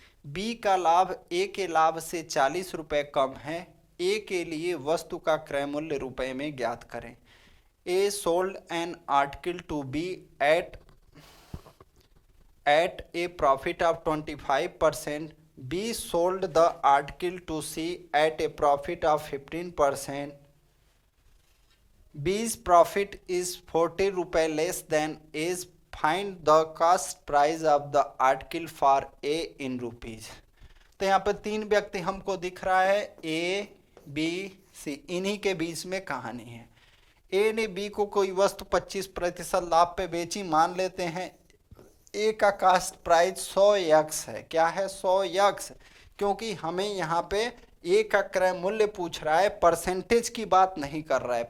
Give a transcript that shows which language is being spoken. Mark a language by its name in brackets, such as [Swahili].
[Hindi] B का लाभ ए के लाभ से 40 रुपए कम है। ए के लिए वस्तु का क्रय मूल्य रुपए में ज्ञात करें। [English] A sold an article to B at a profit of 25%. B sold the article to C at a profit of 15%. B's profit is 40 रुपए less than A's. Find the cost price of the article for A in rupees. [Hindi] तो यहाँ पे 3 व्यक्ति हमको दिख रहा है, A B C, इन्हीं के बीच में कहानी है। ए ने बी को कोई वस्तु 25% लाभ पे बेची, मान लेते हैं ए का कास्ट प्राइस 100 यक्स है। क्या है? 100 यक्स, क्योंकि हमें यहाँ पे ए का क्रय मूल्य पूछ रहा है, परसेंटेज की बात नहीं कर रहा है।